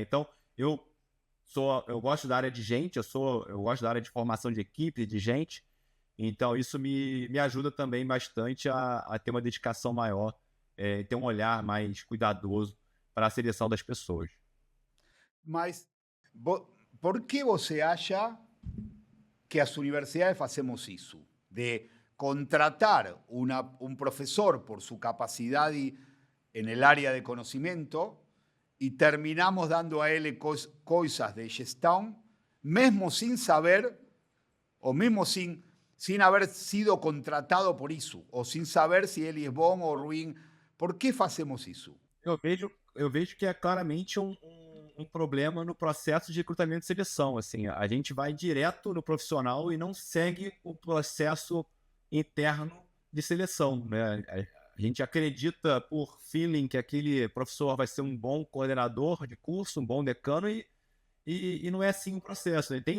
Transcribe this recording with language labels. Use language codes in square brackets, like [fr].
[pt] Então, eu gosto da área de gente, eu gosto da área de formação de equipe, de gente, então isso me ajuda também bastante a ter uma dedicação maior, ter um olhar mais cuidadoso para a seleção das pessoas. Mas, por que você acha que as universidades [es] hacemos eso? De contratar un profesor por su capacidad en el área de conocimiento y terminamos dando a él cosas de gestión, mismo sin saber, o mismo sin haber sido contratado por eso, o sin saber si él es [pt] bom [es] o ruim. Por que hacemos [pt] isso? Eu vejo que é claramente um problema no processo de recrutamento e seleção. Assim, a gente vai direto no profissional e não segue o processo interno de seleção, né? A gente acredita por feeling que aquele professor vai ser um bom coordenador de curso, um bom decano, e não é assim o processo, né?